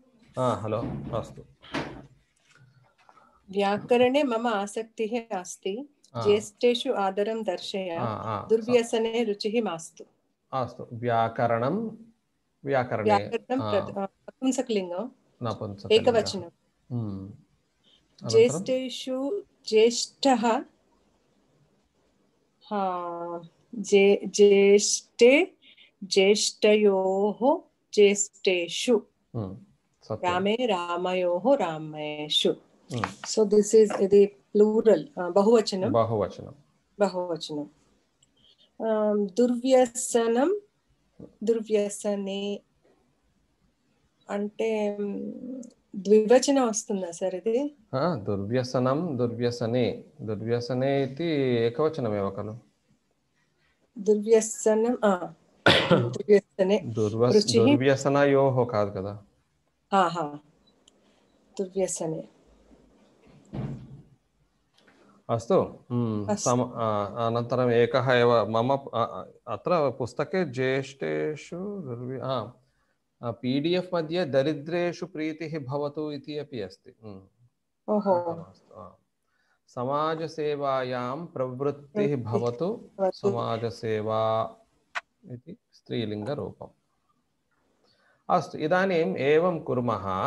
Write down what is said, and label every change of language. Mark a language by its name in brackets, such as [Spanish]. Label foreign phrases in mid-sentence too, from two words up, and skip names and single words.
[Sanskrit] హలో अस्तु व्याकरणे मम आसक्तिः अस्ति ज्येष्ठेषु आदरं दर्शय दुर्व्यसने रुचिः मास्तु अस्तु व्याकरणं व्याकरणे नपुंसकलिङ्गं नपुंसकलिङ्गः एकवचनं ज्येष्ठेषु ज्येष्ठः ज्येष्ठे ज्येष्ठयोः ज्येष्ठेषु रामे रामयोः रामेषु [English] so this is the plural [Sanskrit] bahuvachanam दुर्व्यसनम् दुर्व्यसने [Telugu] అంటే ద్వివచనం వస్తుందా సార్ ఇది [Sanskrit] दुर्व्यसनं दुर्व्यसने दुर्व्यसने ఇది एकवचनमेव खलु दुर्व्यसनं दुर्व्यसने [Telugu] దుర్వ్యసనయోః కాదు కదా [Sanskrit] దుర్వ్యసనే अस्तु अनन्तरम् एकः एव मम अत्र पुस्तके ज्येष्ठेषु PDF मध्ये दरिद्रेषु प्रीतिः भवतु इति अपि अस्ति समाजसेवायां प्रवृत्तिः भवतु समाजसेवा इति स्त्रीलिङ्गरूपम् अस्तु इदानीम् एवं कुर्मः